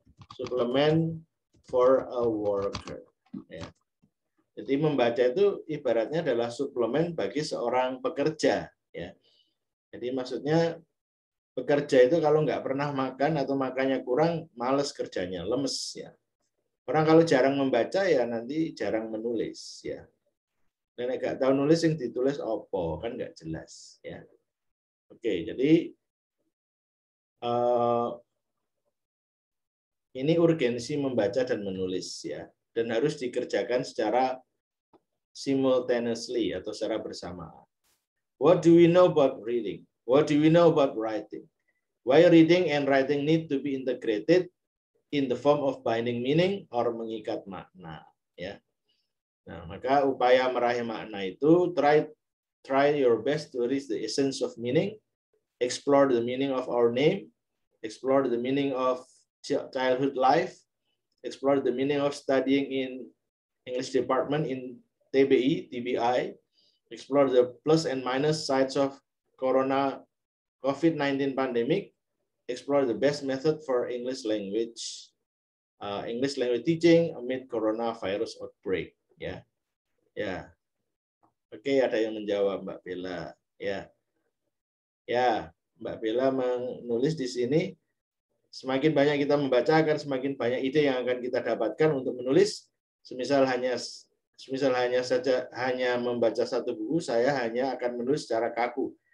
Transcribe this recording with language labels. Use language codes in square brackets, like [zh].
[en] Supplement for a worker, ya. [id] Jadi membaca itu ibaratnya adalah suplemen bagi seorang pekerja, ya. Jadi maksudnya pekerja itu kalau nggak pernah makan atau makannya kurang, males kerjanya, lemes ya. Orang kalau jarang membaca ya nanti jarang menulis ya. Dan nggak tahu nulis yang ditulis opo kan nggak jelas ya. Oke, jadi ini urgensi membaca dan menulis ya, dan harus dikerjakan secara simultaneously atau secara bersamaan. [en] What do we know about reading? What do we know about writing? Why reading and writing need to be integrated in the form of binding meaning or [id] mengikat makna, [en] ya. [id] Nah, maka upaya meraih makna itu [en] try your best to reach the essence of meaning, explore the meaning of our name, explore the meaning of childhood life, explore the meaning of studying in English department in TBI, explore the plus and minus sides of COVID-19 pandemic, explore the best method for English language English language teaching amid coronavirus outbreak. [id] Ya, ya. Oke, ada yang menjawab, Mbak Bella. Ya, ya, Mbak Bella menulis di sini. Semakin banyak kita membaca, akan semakin banyak ide yang akan kita dapatkan untuk menulis. Semisal hanya membaca satu buku, saya hanya akan menulis secara kaku.